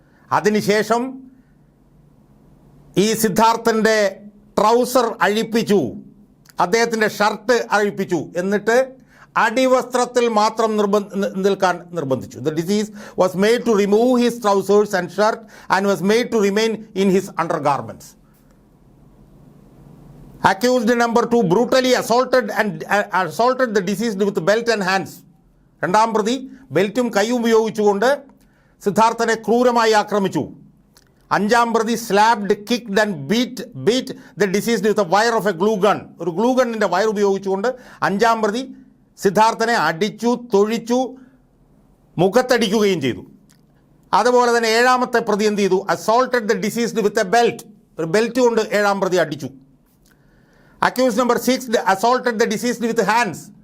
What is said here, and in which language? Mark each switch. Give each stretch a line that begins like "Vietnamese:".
Malayalam: അതിനുശേഷം ഈ സിദ്ധാർത്ഥൻ്റെ ട്രൗസർ അഴിപ്പിച്ചു, അദ്ദേഹത്തിൻ്റെ ഷർട്ട് അഴിപ്പിച്ചു, എന്നിട്ട് അടിവസ്ത്രത്തിൽ മാത്രം നിൽക്കാൻ നിർബന്ധിച്ചു.
English: The disease was made to remove his trousers and shirt and was made to remain in his undergarments. Accused number 2 brutally assaulted the deceased with belt and hands.
Malayalam: രണ്ടാം പ്രതി ബെൽറ്റും കൈയും ഉപയോഗിച്ചുകൊണ്ട് സിദ്ധാർത്ഥനെ ക്രൂരമായി ആക്രമിച്ചു. അഞ്ചാം പ്രതി
English: Slapped, kicked and beat the deceased with a wire of a glue gun.
Malayalam: ഒരു glue ഗണ്ണിൻ്റെ wire ഉപയോഗിച്ചുകൊണ്ട് അഞ്ചാം പ്രതി സിദ്ധാർത്ഥനെ അടിച്ചു, തൊഴിച്ചു, മുഖത്തടിക്കുകയും ചെയ്തു. അതുപോലെ തന്നെ ഏഴാമത്തെ പ്രതി എന്ത് ചെയ്തു?
English: Assaulted the deceased with a belt.
Malayalam: ഒരു ബെൽറ്റ് കൊണ്ട് ഏഴാം പ്രതി അടിച്ചു.
English: Accused number 6 assaulted the deceased with hands.